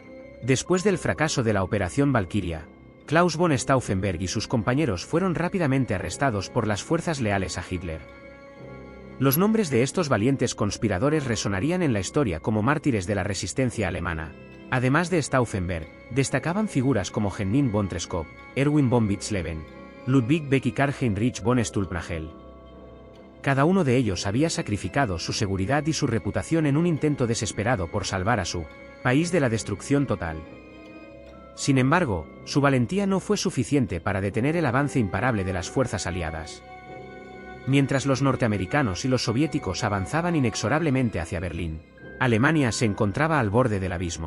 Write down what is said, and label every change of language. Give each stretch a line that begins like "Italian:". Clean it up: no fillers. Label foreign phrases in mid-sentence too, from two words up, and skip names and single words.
Spanish: Después del fracaso de la Operación Valquiria, Klaus von Stauffenberg y sus compañeros fueron rápidamente arrestados por las fuerzas leales a Hitler. Los nombres de estos valientes conspiradores resonarían en la historia como mártires de la resistencia alemana, Además de Stauffenberg, destacaban figuras como Henning von Treschow, Erwin von Witzleben, Ludwig Beck y Karl-Heinrich von Stulpnagel. Cada uno de ellos había sacrificado su seguridad y su reputación en un intento desesperado por salvar a su país de la destrucción total. Sin embargo, su valentía no fue suficiente para detener el avance imparable de las fuerzas aliadas. Mientras los norteamericanos y los soviéticos avanzaban inexorablemente hacia Berlín, Alemania se encontraba al borde del abismo.